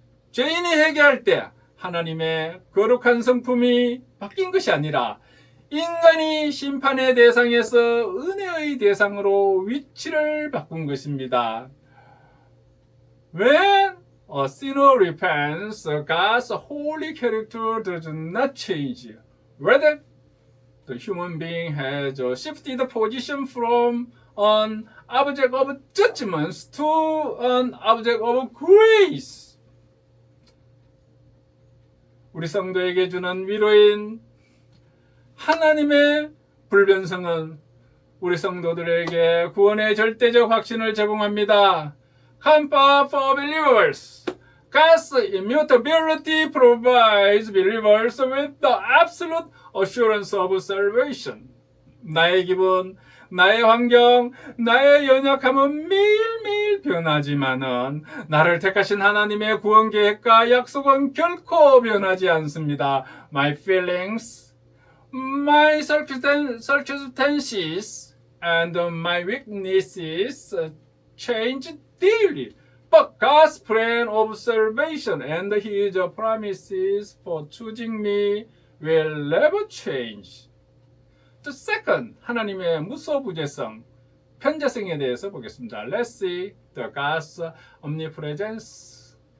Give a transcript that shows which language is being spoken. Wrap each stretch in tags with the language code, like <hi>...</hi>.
<ko>죄인이 회개할 때 하나님의 거룩한 성품이 바뀐 것이 아니라 인간이 심판의 대상에서 은혜의 대상으로 위치를 바꾼 것입니다.</ko> <en>When a sinner repents, God's holy character does not change. Rather, the human being has shifted position from an object of judgment to an object of grace.</en> <ko>우리 성도에게 주는 위로인 하나님의 불변성은 우리 성도들에게 구원의 절대적 확신을 제공합니다.</ko> <en>Comfort for believers. God's immutability provides believers with the absolute assurance of salvation.</en> <ko>나의 기분, 나의 환경, 나의 연약함은 매일매일 변하지만은 나를 택하신 하나님의 구원 계획과 약속은 결코 변하지 않습니다.</ko> <en>My feelings, my circumstances, and my weaknesses change daily, But God's plan of salvation and His promises for choosing me will never change. The second,</en> <ko>하나님의 무소부재성, 편재성에 대해서 보겠습니다.</ko> <en>Let's see the God's omnipresence.</en>